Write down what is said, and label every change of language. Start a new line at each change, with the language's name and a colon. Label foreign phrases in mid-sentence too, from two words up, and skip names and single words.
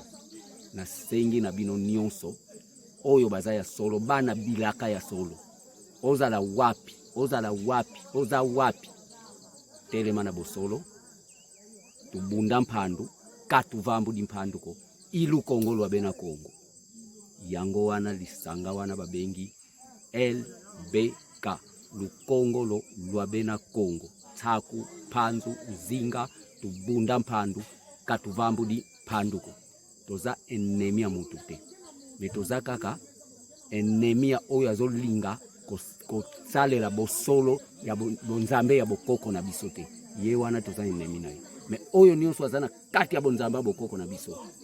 Lingala: Na sengi na bino nyonso oyo baza ya solo bana bilaka ya solo. Ozala wapi telema na bosolo.
Kongo: Tubunda mpandu katuvambu di mpandu ko ilu Kongo lwabena Kongo.
Lingala: Yango wana lisanga wana babengi LBK Lukongo lo lwabena Kongo.
Kongo: Taku panzu zinga tubunda mpandu katuvambu di panduko.
Lingala: Toza enemia mutu te. Metoza kaka enemia oyo azolinga ko salela bosolo ya bonzambe ya bokoko na biso te. Ye wana toza enemi na ye. Me oyo nyonso azana kati ya bonzamba bokoko na biso.